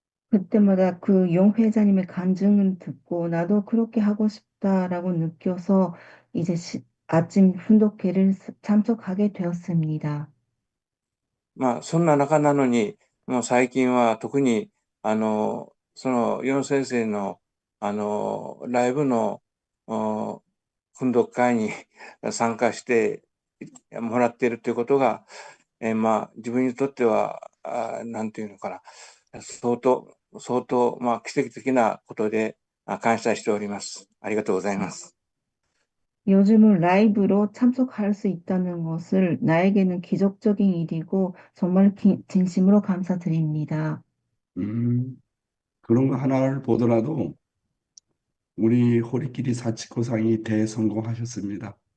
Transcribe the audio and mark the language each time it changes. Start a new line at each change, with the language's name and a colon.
Korean: 그때마다 그 용 회장님의 간증을 듣고 나도 그렇게 하고 싶다라고 느껴서 이제 아침 훈독회를 참석하게 되었습니다.
Japanese: そんな中なのに、もう最近は特に、そのユン先生の、ライブの、訓読会に参加してもらっているということが、自分にとっては、なんていうのかな、相当、奇跡的なことで感謝しております。ありがとうございます。
Korean: 요즘은 라이브로 참석할 수 있다는 것을 나에게는 기적적인 일이고 정말 진심으로 감사드립니다. 그런 거 하나를 보더라도 우리 호리끼리 사치코상이 대성공하셨습니다.